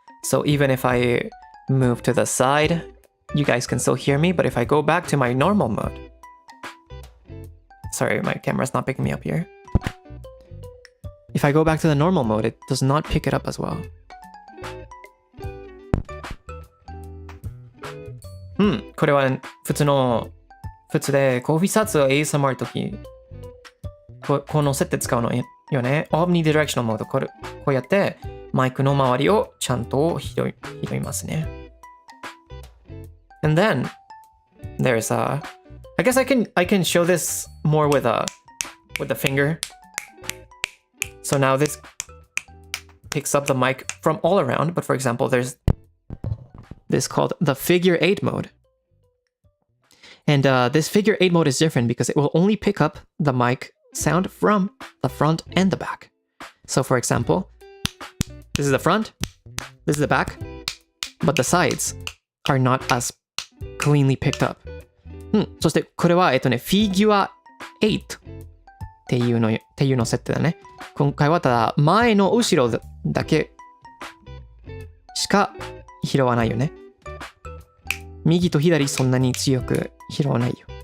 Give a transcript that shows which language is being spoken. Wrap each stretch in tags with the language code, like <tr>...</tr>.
<en>So even if I move to the side, you guys can still hear me, but if I go back to my normal mode... Sorry, my camera's not picking me up here. If I go back to the normal mode, it does not pick it up as well.</en> <ja>これは普通でコーヒーサツを ASMR の時この設定使うのよね。 omnidirectional mode こうやってマイクの周りをちゃんと拾いますね。</ja> <en>And then there's I guess I can show this more with the finger. So now this picks up the mic from all around, but for example, there's this called the figure 8 mode. And this figure 8 mode is different because it will only pick up the mic sound from the front and the back. So for example, this is the front, this is the back, but the sides are not as cleanly picked up.</en> <ja>そしてこれはフィギュア8っていうの設定だね。今回はただ前の後ろだけしか拾わないよね。右と左そんなに強く拾わないよ。</ja>